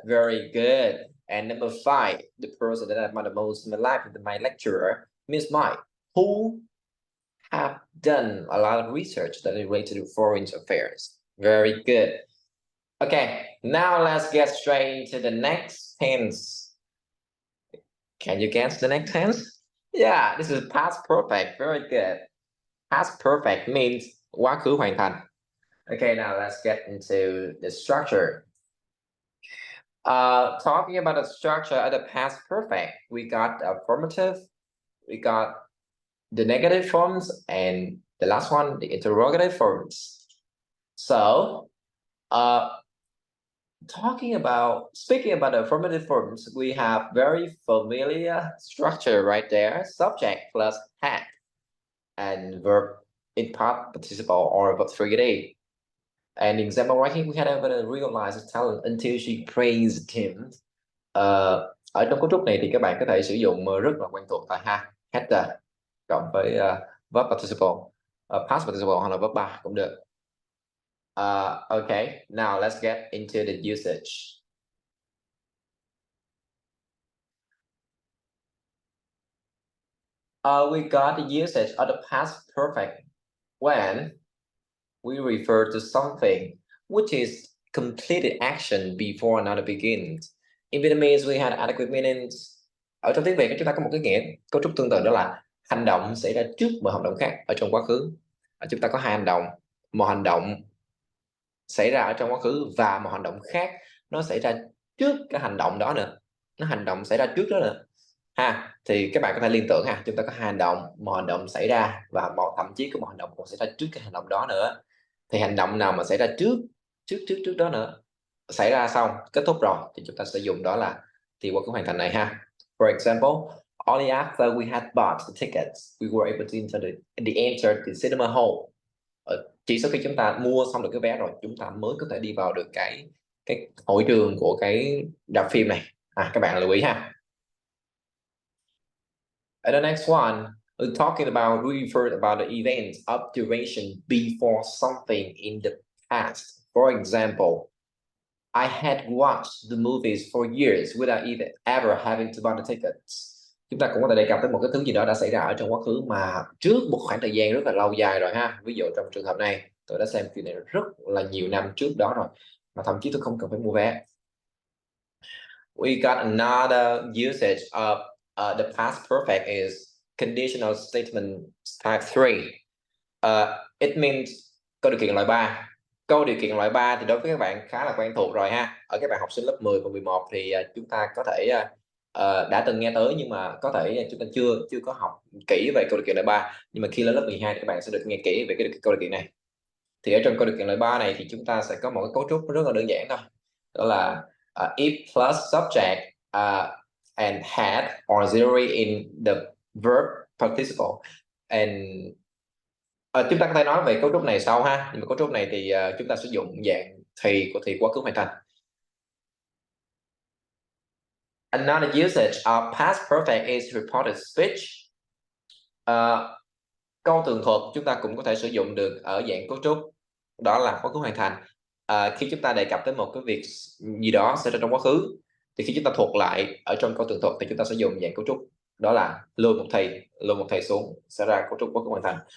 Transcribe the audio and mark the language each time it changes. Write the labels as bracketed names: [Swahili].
[English] Very good. And number 5, the person that I admire the most in my life is my lecturer, Miss Mai, who have done a lot of research that is related to foreign affairs. Very good. Okay, now let's get straight into the next tense. Can you guess the next tense? Yeah, this is past perfect. Very good. Past perfect means quá khứ hoàn thành. Okay, now let's get into the structure. Talking about the structure of the past perfect, we got affirmative, we got the negative forms, and the last one, the interrogative forms. So, speaking about the affirmative forms, we have very familiar structure right there. Subject plus had and verb in part participle or verb 3D. And example right here, we had ever realized his talent until she praised him. [Vietnamese] Ở trong cấu trúc này thì các bạn có thể sử dụng rất là quen thuộc là had cộng với verb participle, past participle hoặc là verb 3 cũng được. [English] Okay, now let's get into the usage. We got the usage of the past perfect when we refer to something which is completed action before another begins. In Vietnamese, we had adequate meanings. [Vietnamese] Ở trong tiếng Việt chúng ta có một cái nghĩa cấu trúc tương tự, đó là hành động xảy ra trước một hành động khác ở trong quá khứ. Chúng ta có hai hành động, một hành động xảy ra ở trong quá khứ và một hành động khác nó xảy ra trước cái hành động đó nữa, nó hành động xảy ra trước đó nữa ha. Thì các bạn có thể liên tưởng ha, chúng ta có hai hành động, một hành động xảy ra và thậm chí có một hành động còn xảy ra trước cái hành động đó nữa. Thì hành động nào mà xảy ra trước đó nữa, xảy ra xong kết thúc rồi thì chúng ta sẽ dùng đó là thì qua cái hoàn thành này ha. [English] For example, only after we had bought the tickets we were able to enter the cinema hall. [Vietnamese] Chỉ sau khi chúng ta mua xong được cái vé rồi chúng ta mới có thể đi vào được cái hội trường của cái rạp phim này. Các bạn lưu ý ha. [English] And the next one, we're talking about, we referred about the events of duration before something in the past. For example, I had watched the movies for years without even ever having to buy the tickets. [Vietnamese] Chúng ta cũng có thể đề cập tới một cái thứ gì đó đã xảy ra ở trong quá khứ mà trước một khoảng thời gian rất là lâu dài rồi ha. Ví dụ trong trường hợp này, tôi đã xem phim này rất là nhiều năm trước đó rồi, mà thậm chí tôi không cần phải mua vé. [English] We got another usage of the past perfect is conditional statement type 3. It means [Vietnamese] câu điều kiện loại 3. Câu điều kiện loại 3 thì đối với các bạn khá là quen thuộc rồi ha. Ở các bạn học sinh lớp 10 và 11 thì chúng ta có thể đã từng nghe tới, nhưng mà có thể chúng ta chưa có học kỹ về câu điều kiện loại 3. Nhưng mà khi lên lớp 12 thì các bạn sẽ được nghe kỹ về cái câu điều kiện này. Thì ở trong câu điều kiện loại 3 này thì chúng ta sẽ có một cái cấu trúc rất là đơn giản thôi. Đó là [English] if plus subject and had or auxiliary in the verb participle. [Vietnamese] And chúng ta có thể nói về cấu trúc này sau ha, nhưng mà cấu trúc này thì chúng ta sử dụng dạng thì quá khứ hoàn thành. [English] Another usage of past perfect is reported speech. [Vietnamese] Câu tường thuật chúng ta cũng có thể sử dụng được ở dạng cấu trúc đó là quá khứ hoàn thành. Khi chúng ta đề cập tới một cái việc gì đó xảy ra trong quá khứ thì khi chúng ta thuật lại ở trong câu tường thuật thì chúng ta sẽ dùng dạng cấu trúc đó là lùi một thầy xuống, sẽ ra cấu trúc quá khứ hoàn thành.